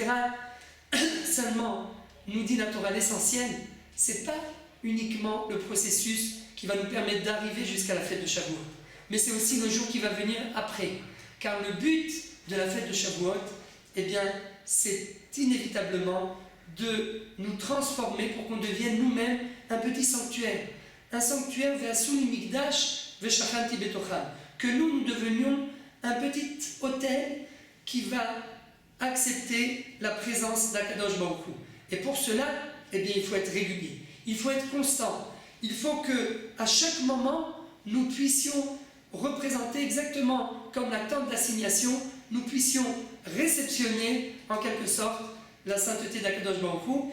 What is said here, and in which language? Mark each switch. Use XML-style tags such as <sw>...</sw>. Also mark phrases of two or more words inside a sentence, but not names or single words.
<fr>Seulement, nous dit la Torah, l'essentiel, c'est pas uniquement le processus qui va nous permettre d'arriver jusqu'à la fête de Shavuot, mais c'est aussi le jour qui va venir après. Car le but de la fête de Shavuot, eh bien, c'est inévitablement de nous transformer pour qu'on devienne nous-mêmes un petit sanctuaire. Un sanctuaire</fr> <he>ועשו לי מקדש ושכנתי בתוכם.</he> <fr>Que nous devenions un petit autel qui va accepter la présence d'Akadosh Baruch Hu. Et pour cela, eh bien, il faut être régulier. Il faut être constant. Il faut qu'à chaque moment, nous puissions représenter exactement comme la tente d'assignation, nous puissions réceptionner en quelque sorte la sainteté d'Akadosh Baruch Hu.</fr>